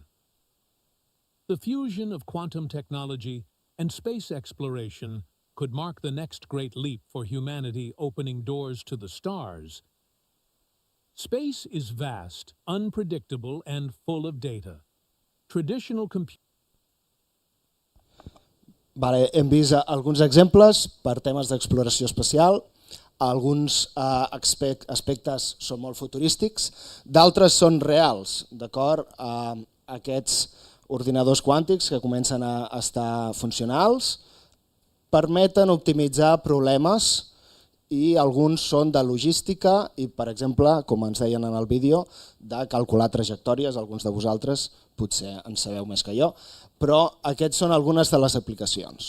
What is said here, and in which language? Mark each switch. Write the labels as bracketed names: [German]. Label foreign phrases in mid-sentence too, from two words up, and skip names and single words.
[English] The fusion of quantum technology and space exploration could mark the next great leap for humanity, opening doors to the stars. Space is vast, unpredictable, and full of data. Traditional computers [Catalan] Hem vist alguns exemples per temes d'exploració espacial, alguns aspectes són molt futurístics, d'altres són reals, d'acord? Aquests ordinadors quàntics que comencen a estar funcionals permeten optimitzar problemes i alguns són de logística i, per exemple, com ens deien en el vídeo, de calcular trajectòries, alguns de vosaltres potser en sabeu més que jo, però aquests són algunes de les aplicacions.